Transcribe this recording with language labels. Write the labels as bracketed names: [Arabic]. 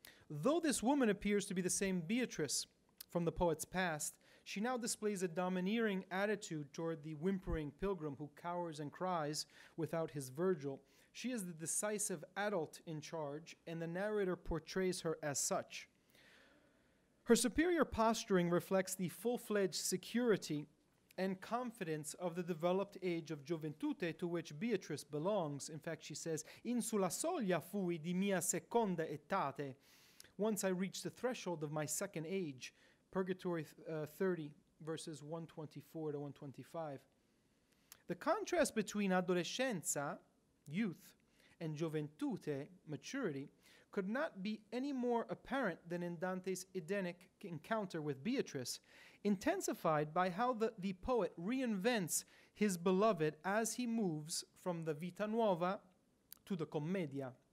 [English] Though this woman appears to be the same Beatrice from the poet's past, she now displays a domineering attitude toward the whimpering pilgrim who cowers and cries without his Virgil. She is the decisive adult in charge, and the narrator portrays her as such. Her superior posturing reflects the full-fledged security and confidence of the developed age of gioventute to which Beatrice belongs. In fact, she says, [Italian] "In sulla soglia fui di mia seconda etate." [English] Once I reached the threshold of my second age. Purgatory 30, verses 124 to 125. The contrast between adolescenza, youth, and gioventute, maturity, could not be any more apparent than in Dante's Edenic encounter with Beatrice, intensified by how the poet reinvents his beloved as he moves from the Vita Nuova to the Commedia.